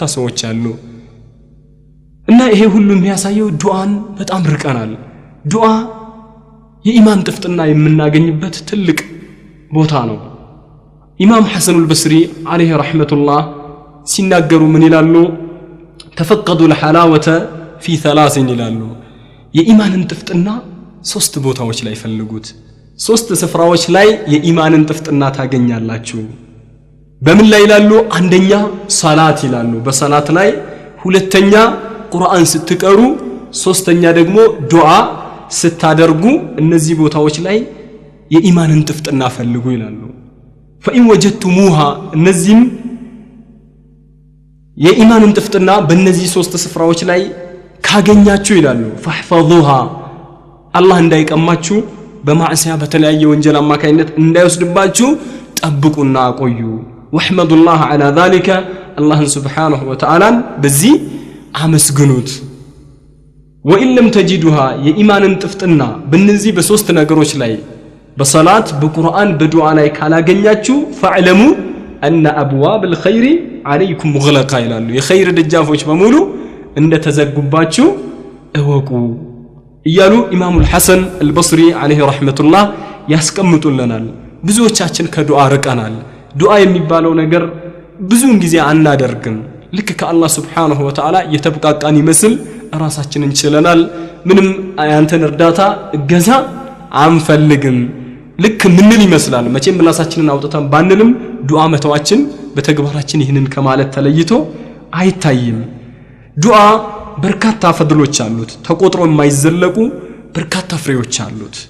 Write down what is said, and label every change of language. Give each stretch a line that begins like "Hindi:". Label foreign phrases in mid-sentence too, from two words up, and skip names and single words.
Amharic: ሰዎች አሉ እና ይሄ ሁሉ የሚያሳየው ዱዓን በጣም ርቀናል ዱዓ የኢማን ጥፍጥና የምናገኝበት ትልቅ ቦታ ነው ኢማም ሐሰን አልበስሪ
Arabic: عليه رحمة الله
Amharic: ሲናገሩ ምን ይላሉ ተፈቀዱ
Arabic: الحلاوه في ثلاث
Amharic: ይላሉ የኢማንን ጥፍጥና ሶስት ቦታዎች ላይ ፈልጉት ሶስት ስፍራዎች ላይ የኢማንን ጥፍጥና ታገኛላችሁ በምን ላይ ይላሉ አንደኛ ሶላት ይላሉ በሶላት ላይ ሁለተኛ ቁርአን ስትቀሩ ሶስተኛ ደግሞ ዱዓ ስታደርጉ እነዚህ ቦታዎች ላይ የኢማንን ጥፍጥና ፈልጉ ይላሉ
Arabic: فإن وجدتموها
Amharic: እነዚህም የኢማንን ጥፍጥና በእነዚህ ሶስት ስፍራዎች ላይ ካገኛችሁ ይላሉ فاحفظوها አላህ እንዳይቀማችሁ በማዕሲያ በተለያየ ወንጀል አማካይነት እንዳይወስድባችሁ ጠብቁና አቆዩ
Arabic: واحمدوا الله على ذلك الله سبحانه وتعالى
Amharic: በዚህ አመስግኑት
Arabic: وإن لم تجدوها
Amharic: የኢማንን ጥፍጥና በእነዚህ በሶስት ነገሮች ላይ በሶላት በቁርአን በዱዓ ላይ ካላገኛችሁ
Arabic: فاعلموا أن أبواب الخير عليكم
Amharic: مغلقة ይላሉ የኸይር ደጃፎች በሙሉ እንደተዘጉባችሁ እወቁ እያሉ ኢማሙ
Arabic: الحسن البصري عليه رحمة الله
Amharic: ያስቀምጡልናል ብዙዎቻችን ከዱዓ ርቀናል ዱዓ የሚባለው ነገር ብዙን ጊዜ አናደርግም ልክ ከአላህ
Arabic: سبحانه وتعالى
Amharic: የተብቃቃን ይመስል ራሳችንን ችለናል ምንም ያንተን እርዳታ እገዛ አንፈልግም ልክ ምንል ይመስላል መቼም ምላሳችንን አውጥተን ባንልም ዱዓ መተዋችን በተግባራችን ይህንን ከማለት ተለይቶ አይታይም ዱዓ በርካታ ፈድሎች አሉት ተቆጥሮ የማይዘለቁ በርካታ ፍሬዎች አሉት